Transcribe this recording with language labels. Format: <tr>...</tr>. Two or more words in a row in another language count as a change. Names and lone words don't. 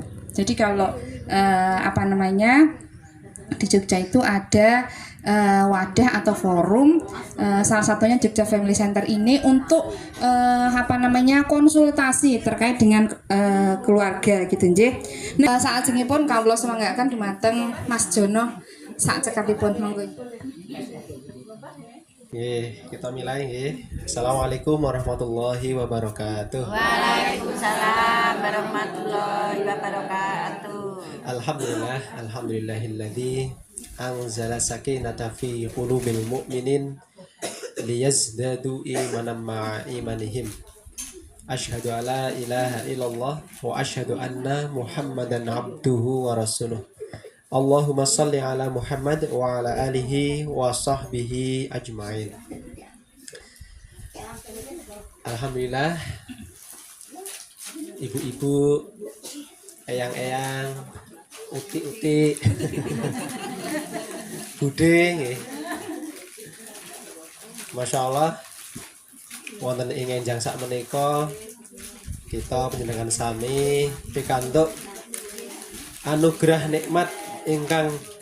<id>Jadi kalau di Jogja itu ada wadah atau forum, salah satunya Jogja Family Center ini untuk konsultasi terkait dengan keluarga gitu nggih.</id> <jv>Nah,</jv> <id>saat ini pun</id> <jv>kawula semanggakan dumateng Mas Jono saat cekapipun monggo.</jv> <id>Kita mulai nggih.</id> <ar>السلام عليكم ورحمة الله وبركاته. وعليكم السلام ورحمة الله وبركاته. الحمد لله الذي أنزل السكينة في قلوب المؤمنين ليزدادوا إيمانا مع إيمانهم. أشهد أن لا إله إلا الله وأشهد أن محمدا عبده ورسوله. اللهم صل على محمد وعلى آله وصحبه أجمعين.</ar> <jv>Alhamdulillah, ibu-ibu, eyang-eyang, uti-uti, bude nggih.</jv> <ar>ما شاء الله,</ar> <jv>wonten ing enjang sak menika kita panjenengan sami pikantuk anugerah nikmat ingkang</jv>